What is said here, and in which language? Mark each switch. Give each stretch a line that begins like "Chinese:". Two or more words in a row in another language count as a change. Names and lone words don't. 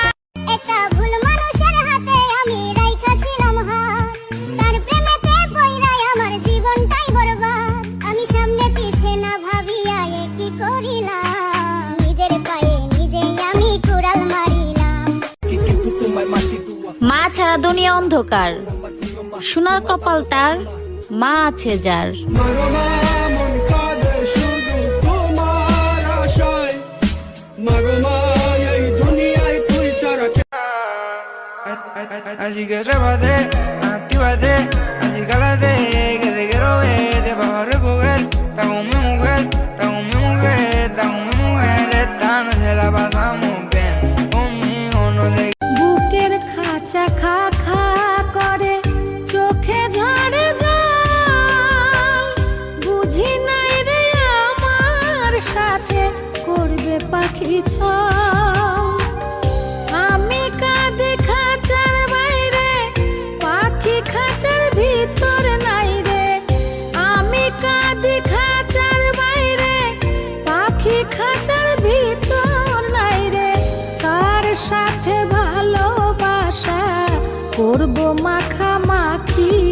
Bangla: একটা ভুল মানুষের হাতে আমি রাইখাছিলাম হাত, তার প্রেমেতে পইড়াই আমার জীবনটাই বরবাদ, আমি সামনে পিছে না ভাবিয়া এ কি করিলাম, নিজের পায়ে নিজেই আমি কুড়াল মারিলাম। মা ছাড়া দুনিয়া অন্ধকার, সোনার কপাল তার, মা আছে যার।
Spanish: Así que trépate, actívate, así cálate, que te quiero ver, te vas a recoger, está con mi mujer, está con mi mujer, está con mi mujer, esta noche la pasamos bien, conmigo no te...
Bangla: বুকের খাঁচা খা খা করে, চোখে ঝরে যায়, বুঝি নাই রে আমার সাথে করবে পাখি ছয়, আমি কাঁদে খাঁচার বাইরে, পাখি খাঁচার ভিতর নাই রে, আমি কাঁদে খাঁচার বাইরে, পাখি খাঁচার ভিতর নাই রে, কার সাথে ভালোবাসা করবো মাখামাখি,